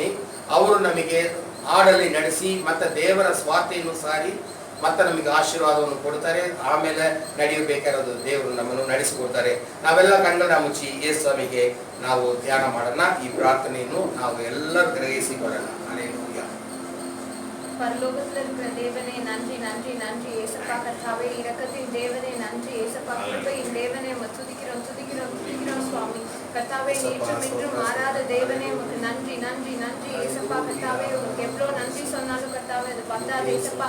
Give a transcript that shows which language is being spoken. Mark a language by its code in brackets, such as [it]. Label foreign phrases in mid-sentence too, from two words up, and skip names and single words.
[kn] ಅವರು ನಮಗೆ ಹಾಡಲ್ಲಿ ನಡೆಸಿ ಮತ್ತೆ ದೇವರ ಸ್ವಾರ್ಥೆಯನ್ನು ಸಾರಿ ಮತ್ತೆ ನಮಗೆ ಆಶೀರ್ವಾದವನ್ನು ಕೊಡ್ತಾರೆ. ಆಮೇಲೆ ನಡೆಯಬೇಕಾಗಿರೋದು ದೇವರು ನಮ್ಮನ್ನು ನಡೆಸಿಕೊಡ್ತಾರೆ. ನಾವೆಲ್ಲ ಕಣ್ಣನ್ನ ಮುಚ್ಚಿ ಯೇಸು ಸ್ವಾಮಿಗೆ ನಾವು ಧ್ಯಾನ ಮಾಡೋಣ. ಈ ಪ್ರಾರ್ಥನೆಯನ್ನು ನಾವು ಎಲ್ಲರೂ ಗ್ರಹಿಸಿಕೊಳ್ಳೋಣ. ಹಲ್ಲೆಲೂಯಾ. [ta] பரலோகத்தில் இருக்கிற தேவனே நன்றி நன்றி நன்றி ஏசப்பா கர்த்தாவே, இரக்கத்தின் தேவனே நன்றி ஏசப்பா, கிருபையின் தேவனே துதிக்கிறோம் துதிக்கிறோம் துதிக்கிறோம் சுவாமி கர்த்தாவே. நேற்றும் இன்றும் மாறாத தேவனே உமக்கு நன்றி நன்றி நன்றி ஏசப்பா கர்த்தாவே. உங்களுக்கு எவ்வளோ நன்றி சொன்னாலும் கர்த்தாவே அது பத்தாது ஏசப்பா.